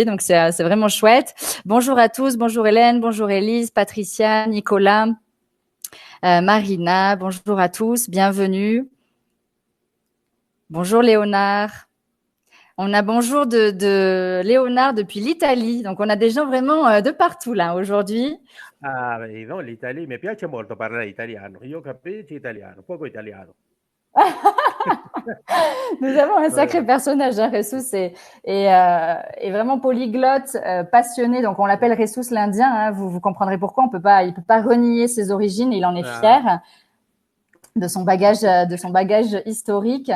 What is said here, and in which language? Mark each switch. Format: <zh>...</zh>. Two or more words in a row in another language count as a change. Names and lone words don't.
<fr>Donc c'est vraiment chouette. Bonjour à tous, bonjour Hélène, bonjour Élise, Patricia, Nicolas, Marina, bonjour à tous, bienvenue. Bonjour Léonard. On a bonjour de Léonard depuis l'Italie. Donc on a des gens vraiment de partout là aujourd'hui. Ah, no, l'Italie,</fr> <it>mi piace molto parlare italiano. Io capisco italiano, poco italiano.</it> <fr>Nous avons un sacré personnage, hein, Ressus, et vraiment polyglotte, passionné. Donc, on l'appelle Ressus l'Indien. Hein, vous comprendrez pourquoi. Il peut pas renier ses origines. Il en est fier de son bagage historique.</fr>